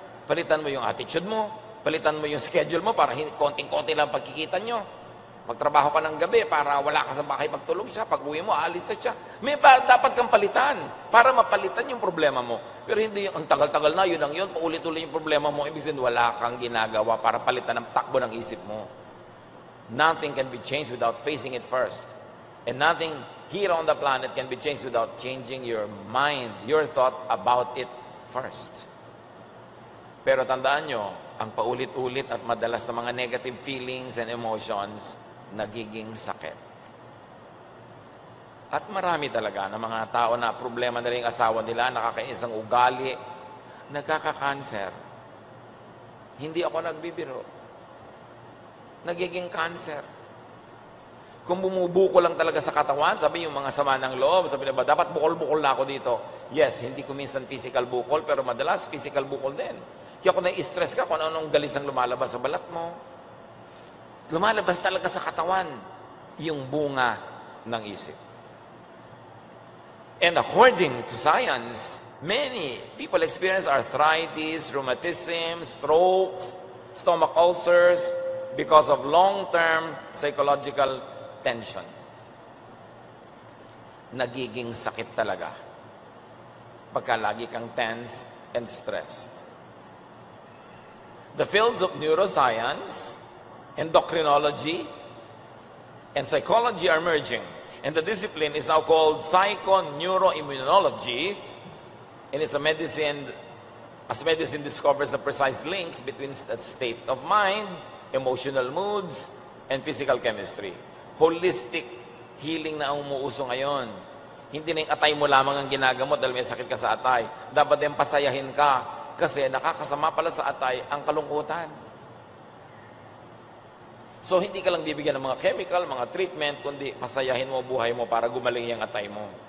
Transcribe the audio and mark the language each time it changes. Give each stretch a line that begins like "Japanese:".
Filipino: Palitan mo yung attitude mo, palitan mo yung schedule mo para konting-konti lang pagkikita nyo. Magtrabaho ka ng gabi para wala ka sa bahay magtulog siya. Pag uwi mo, aalis na siya. Dapat kang palitan para mapalitan yung problema mo. Pero hindi yung ang tagal-tagal na, yun ang yun, paulit-ulit yung problema mo. Ibig sabihin, wala kang ginagawa para palitan ang takbo ng isip mo.
English: Nothing can be changed without facing it first. And nothing here on the planet can be changed without changing your mind, your thought about it first.
Filipino: Pero tandaan nyo, ang paulit-ulit at madalas na mga
English: negative feelings and emotions,
Filipino: nagiging sakit. At marami talaga ng mga tao na problema na rin ang asawa nila, nakakainis ang ugali, nagkaka-cancer. Hindi ako nagbibiro. Nagiging cancer. Kung bumubuko lang talaga sa katawan, sabi yung mga sama ng loob, sabi na ba, dapat bukol-bukol na ako dito. Yes, hindi ko minsan physical bukol, pero madalas physical bukol din. Kaya kung nai-stress ka, kung anong galis ang lumalabas sa balat mo, lumalabas talaga sa katawan yung bunga ng isip.
English: And according to science, many people experience arthritis, rheumatism, strokes, stomach ulcers because of long-term psychological tension.
Filipino: Nagiging sakit talaga pagka lagi kang
English: tense and stressed. The fields of neuroscience, endocrinology, and psychology are merging. And the discipline is now called psychoneuroimmunology. And it's a medicine, as medicine discovers the precise links between the state of mind, emotional moods, and physical chemistry.
Filipino: Holistic healing na ang umuuso ngayon. Hindi na yung atay mo lamang ang ginagamot dahil may sakit ka sa atay. Dapat din pasayahin ka kasi nakakasama pala sa atay ang kalungkutan. So, hindi ka lang bibigyan ng mga chemical, mga treatment, kundi pasayahin mo buhay mo para gumaling yung atay mo.